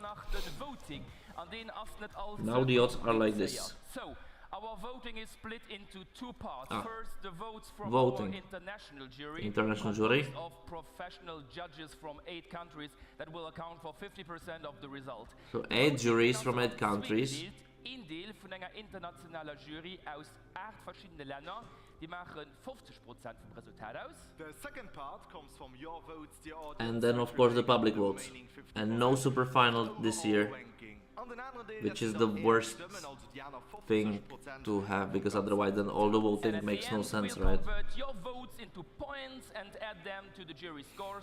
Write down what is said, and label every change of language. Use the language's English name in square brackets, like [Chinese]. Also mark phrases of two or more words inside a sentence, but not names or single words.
[English] Now the odds are like this. So, our voting is split into two parts. First, the votes from voting. our International jury. Of professional judges from 8 countries that will account for 50% of the result. So 8 juries from 8 countries. [Dutch] Een deel van een internationale jury [German] aus 8 verschiedene Länder. Die machen 50% vom Resultat aus. [English] The second part comes from your votes, the audience. And then of course the public votes. And no super final this year, which is the worst thing to have, because otherwise then all the voting makes no sense, right? Convert your votes into points and add them to the jury scores.